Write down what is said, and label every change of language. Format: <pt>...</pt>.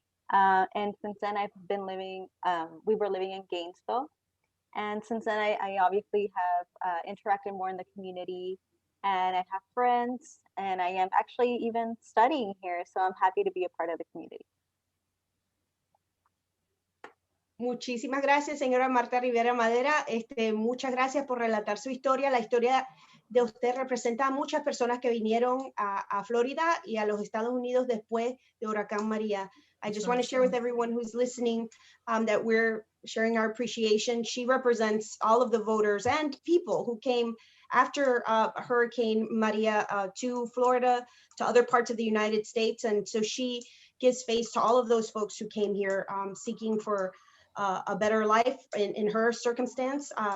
<en>And since then, I've been living, we were living in Gainesville. And since then, I obviously have interacted more in the community, and I have friends, and I am actually even studying here. So I'm happy to be a part of the community.</en> <es>Muchísimas gracias, señora Marta Rivera Madera. Muchas gracias por relatar su historia. La historia de usted representa a muchas personas que vinieron a Florida y a los Estados Unidos después de Huracán María.</es> <en>I just want to share with everyone who's listening that we're sharing our appreciation. She represents all of the voters and people who came after Hurricane Maria to Florida, to other parts of the United States. And so she gives face to all of those folks who came here seeking for a better life in her circumstance.</en>